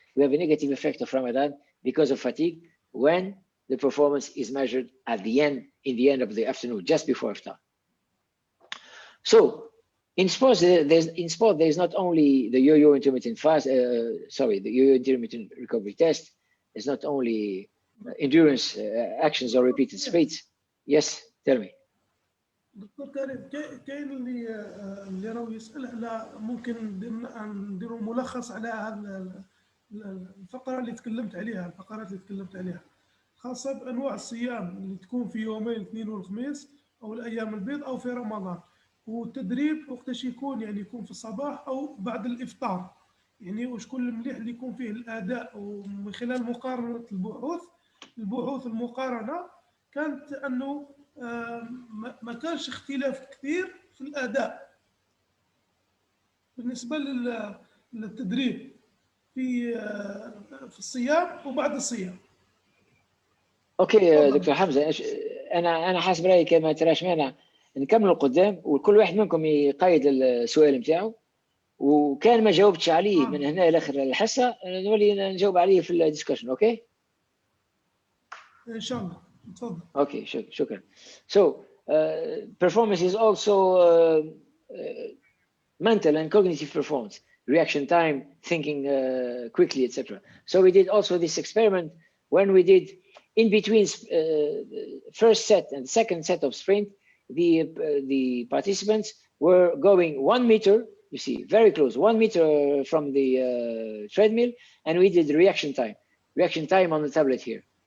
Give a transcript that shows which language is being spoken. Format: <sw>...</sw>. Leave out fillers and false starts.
<en>We have a negative effect of Ramadan because of fatigue when the performance is measured at the end, in the end of the afternoon, just before iftar. So in sports, there's not only the yo-yo intermittent the yo-yo intermittent recovery test. There's not only endurance actions or repeated sprints. Yes, tell me.</en> <ar>دكتور كريم، كاين اللي راهو يسأل على ممكن نديروا ملخص على هذه الفقرة اللي تكلمت عليها، الفقرات اللي تكلمت عليها، خاصة بأنواع الصيام اللي تكون في يومين الاثنين والخميس أو الأيام البيض أو في رمضان، والتدريب وقتاش يكون، يعني يكون في الصباح أو بعد الإفطار، يعني وشكون المليح اللي يكون فيه الأداء. ومن خلال مقارنة البحوث المقارنة كانت أنه ما كانش اختلاف كثير في الأداء بالنسبة للتدريب في الصيام وبعد الصيام. اوكي دكتور حمزة، انا حاسب رايي كما تراش مانع نكملوا قدام وكل واحد منكم يقيد السؤال نتاعو، وكان ما جاوبتش عليه من هنا لاخر الحصه نولي نجاوب عليه في الديسكشن. اوكي ان شاء الله، تفضل. اوكي شكرا.</ar> <en>So performance is also mental and cognitive performance, reaction time, thinking quickly, etc. So we did also this experiment when we did in between first set and second set of sprint, the participants were going 1 meter, you see, very close, 1 meter from the treadmill, and we did reaction time on the tablet here.</en>